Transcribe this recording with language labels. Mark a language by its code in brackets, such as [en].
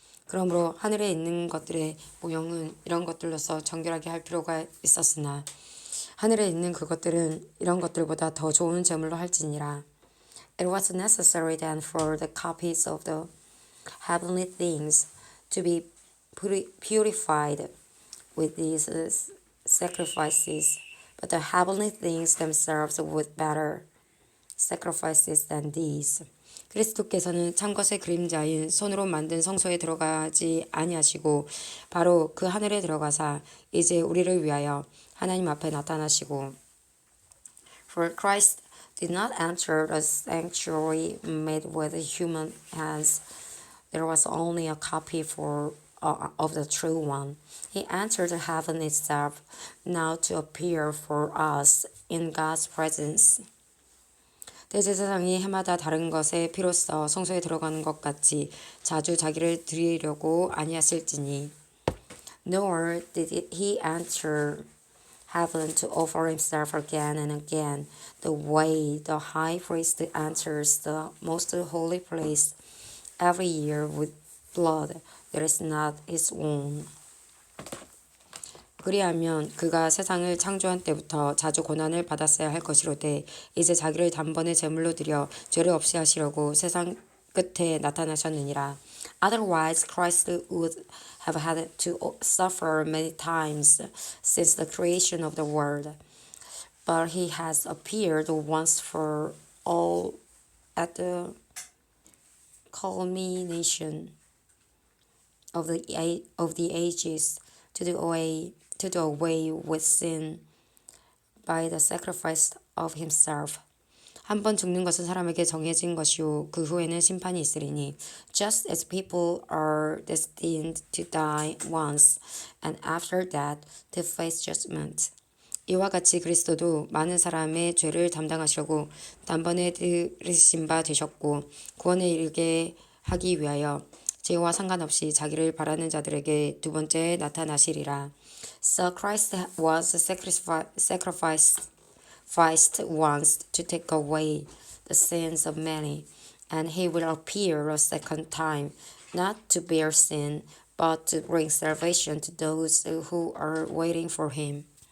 [ko] 그러므로 하늘에 있는 것들의 모형은 이런 것들로서 정결하게 할 필요가 있었으나 하늘에 있는 그것들은 이런 것들보다 더 좋은 제물로 할지니라. [en] It was necessary then for the copies of the heavenly things to be purified with these sacrifices, but the heavenly things themselves would better sacrifices than these. [ko] 그리스도께서는 참것의 그림자인 손으로 만든 성소에 들어가지 아니하시고 바로 그 하늘에 들어가사 이제 우리를 위하여 하나님 앞에 나타나시고 [en] For Christ did not enter the sanctuary made with human hands. There was only a copy of the true one. He entered heaven itself, now to appear for us in God's presence. [ko] 대제사장이 해마다 다른 것에 피로써 성소에 들어가는 것 같이 자주 자기를 드리려고 아니하실지니. [en] Nor did he enter heaven to offer himself again and again, the way the high priest enters the most holy place every year with blood that is not his own. [ko] 그리하면 그가 세상을 창조한 때부터 자주 고난을 받았어야 할 것이로되 이제 자기를 단번에 제물로 드려 죄를 없이 하시려고 세상 끝에 나타나셨느니라. [en] Otherwise Christ would have had to suffer many times since the creation of the world. But he has appeared once for all at the culmination of the ages to do away with sin by the sacrifice of himself. [ko] 한 번 죽는 것은 사람에게 정해진 것이요 그 후에는 심판이 있으리니 [en] just as people are destined to die once and after that to face judgment. [ko] 이와 같이 그리스도도 많은 사람의 죄를 담당하시려고 단번에 들으신 바 되셨고 구원에 이르게 하기 위하여 죄와 상관없이 자기를 바라는 자들에게 두 번째 나타나시리라. [en] So Christ was sacrificed once to take away the sins of many, and he will appear a second time, not to bear sin, but to bring salvation to those who are waiting for him.